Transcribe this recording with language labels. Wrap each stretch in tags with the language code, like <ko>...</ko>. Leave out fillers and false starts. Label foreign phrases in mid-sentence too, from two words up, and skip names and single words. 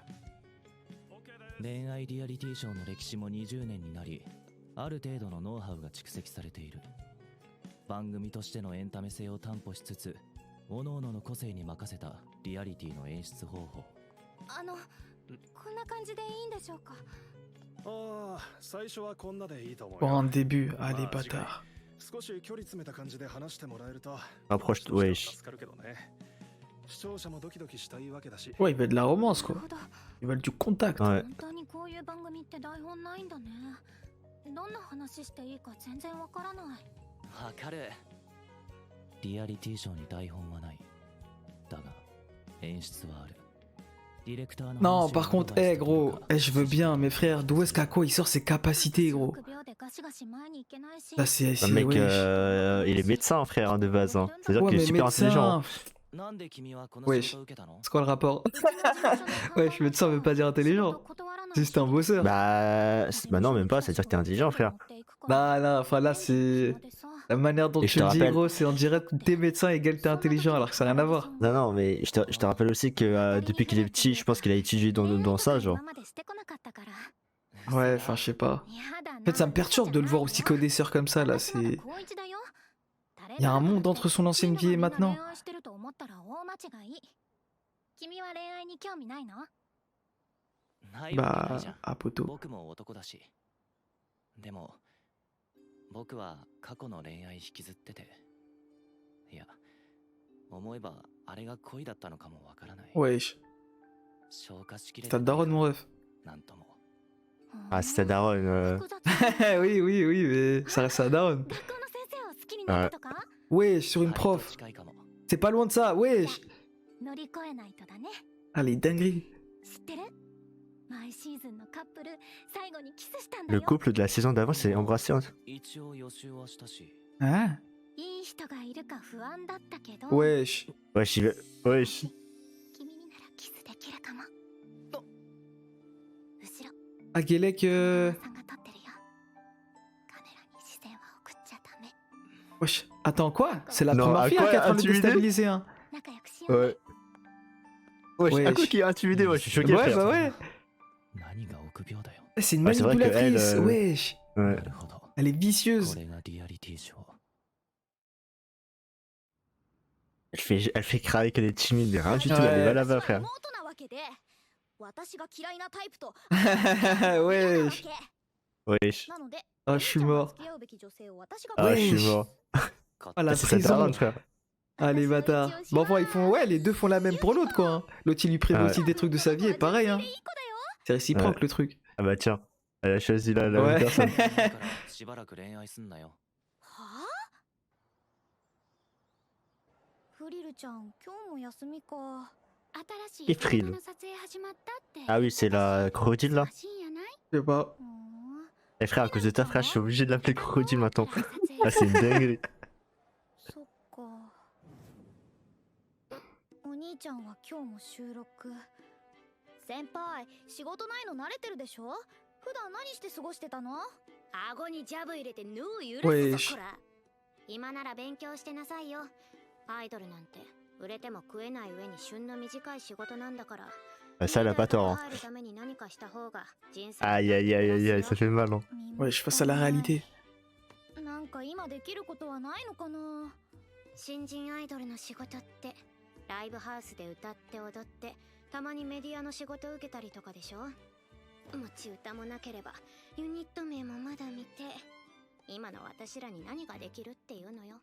<ja>恋愛リアリティショーの歴史も20年になり、ある程度のノウハウが蓄積されている。番組としてのエンタメ性を担保しつつ、各々の個性に任せたリアリティの演出方法。こんな感じでいいんでしょうか。ああ、最初はこんなでいいと思う</ja> <fr>Pour</fr> <ja>よ。</ja> <fr>un début, allez, bâtard.</fr> <ja>少し距離詰めた感じで話してもらえると</ja> <fr>Rapproche, wesh.</fr> <ja>助かるけどね。視聴者もドキドキしたいわけだし。</ja> <fr>Ouais, ils veulent de la romance,</fr> <ja>なる</ja> <fr>quoi.</fr> <ja>ほど。</ja> <fr>Ils veulent du contact. Ouais.</fr> <ja>本当にこういう番組って台本ないんだね。どんな話していいか全然わからない。わかる。リアリティショーに台本はない。だが、演出はある。ディレクターの</ja> <fr>Non, par contre, eh gros, je veux bien, mais frère, d'où est-ce qu'Ako il sort ses capacités, gros? Là, c'est. Un mec, wesh. il est médecin, frère, hein, de base. Hein. C'est-à-dire Ouais, qu'il est mais super intelligent. médecin.</fr> <ja>なんで君はこの</ja> <fr>Wesh.</fr> <ja>仕事を受けたの？</ja> <fr>C'est quoi le rapport? Wesh, médecin veut pas dire intelligent. C'est juste un bosseur. Bah non, même pas, c'est-à-dire que t'es intelligent, frère. Non, non, enfin là, c'est. La manière dont Et tu je te le dis, rappelle- gros, c'est on dirait que t'es médecin égale t'es intelligent, alors que ça n'a rien à voir. Non, non, mais je te rappelle aussi que depuis qu'il est petit, je pense qu'il a étudié dans ça, genre. Ouais, enfin, je sais pas. En fait, ça me perturbe de le voir aussi connaisseur comme ça, là, c'est. Il y a un monde entre son ancienne vie et maintenant.</fr> <ja>ないわけない</ja> <fr>Bah,</fr> <ja>じゃん。</ja> <fr>à poteau.</fr> <ja>僕も男だし。でも、僕は過去の恋愛引きずってて。いや、思えばあれが恋だったのかもわからない。</ja> <fr>Wesh.</fr> <ja>消化しきれ</ja> <fr>C'est ta daronne, mon ref.</fr> <ja>なんとも。</ja> <fr>Ah, c'est ta daronne. Oui, oui, oui, mais ça reste sa daronne. Ouais. Wesh, sur une</fr> <ja>あれと</ja> <fr>prof.</fr> <ja>近いかも。</ja> <fr>C'est pas loin de ça, wesh.</fr> <ja>乗り越えないとだね。</ja> <fr>Allez, dinguerie.</fr> <ja>知ってる？毎シーズンのカップル最後にキスしたんだ</ja> <fr>Le</fr> <ja>よ。</ja> <fr>couple de la saison d'avant s'est embrassé. Hein.</fr> <ja>一応予習はしたし。</ja> <fr>Hein?</fr> <ja>いい人がいるか不安だったけど。</ja> <fr>Wesh. Wesh, wesh.</fr> <ja>君にならキスできるかも。後ろ。</ja> <fr>Ah, Gelek.</fr> <ja>さんが撮ってるよ。カメラに視線は送っちゃダメ。</ja> <fr>Wesh. Attends, quoi? C'est la Non, première à fille quoi, qui est en train de le intimidé déstabiliser, hein.</fr> <ja>仲良くしようね。</ja> <fr>Ouais. Wesh, Wesh. un coup qui est intimidé, moi je suis choqué. Ouais, frère. bah ouais.</fr> <ja>何が臆病だよ。</ja> <fr>C'est une Ouais, c'est vrai que manipulatrice, elle, wesh. Ouais.</fr> <ja>なるほど。</ja> <fr>Elle est vicieuse.</fr> <ja>これがリアリティショー。</ja> <fr>Elle fait craquer qu'elle est timide, mais rien du tout, Ouais. elle est mal là-bas, frère.</fr> <ja>妹なわけで、私が嫌いなタイプと</ja> <fr>Wesh. Wesh.</fr> <ja>なので、</ja> <fr>Ah, je suis mort.</fr> <ja>付き合うべき女性を私が</ja> <fr>Ah, je suis Wesh. mort. Ah, la C'est sa prison. daronne, frère. Ah, les bâtards. Bon, enfin, ils font. Ouais, les deux font la même pour l'autre, quoi. Hein. L'autre, il lui prévient Ouais. aussi des trucs de sa vie, et pareil, hein. C'est réciproque, Ouais. le truc. Ah bah tiens, elle a choisi la même Ouais. personne.</fr> <ja>だからしばらく恋愛すんなよ。はあ？フリルちゃん、今日も休みか。新しい</ja> <fr>Et Frill.</fr> <ja>動画の撮影始まったって。</ja> <fr>Ah oui, c'est la crocodile là.</fr> <ja>らしいんやない？</ja> <fr>Je sais pas.</fr> <ja>ふーん</ja> <fr>Eh frère, à cause de ta frère, je suis obligé de l'appeler crocodile maintenant.</fr> <ja>撮影</ja> <fr>Ah, c'est une dinguerie.</fr> <ja>そっか。お兄ちゃんは今日も収録。先輩、仕事ないの慣れてるでしょ？普段何して過ごしてたの？顎にジャブ入れてヌー揺らすぞこら。今なら勉強してなさいよ。アイドルなんて売れても食えない上に旬の短い仕事なんだから。</ja> <fr>Ah, ça, elle a pas tort. Hein.</fr> <ja>入るために何かした方が人生</ja> <fr>Aïe aïe aïe aïe aïe, ça fait mal. Hein. Ouais, je face à la réalité.</fr> <ja>なんか今できることはないのかな。新人アイドルの仕事ってライブハウスで歌って踊ってたまにメディアの仕事を受けたりとかでしょ。持ち歌もなければユニット名もまだ見て今の私らに何ができるっていうのよ。</ja>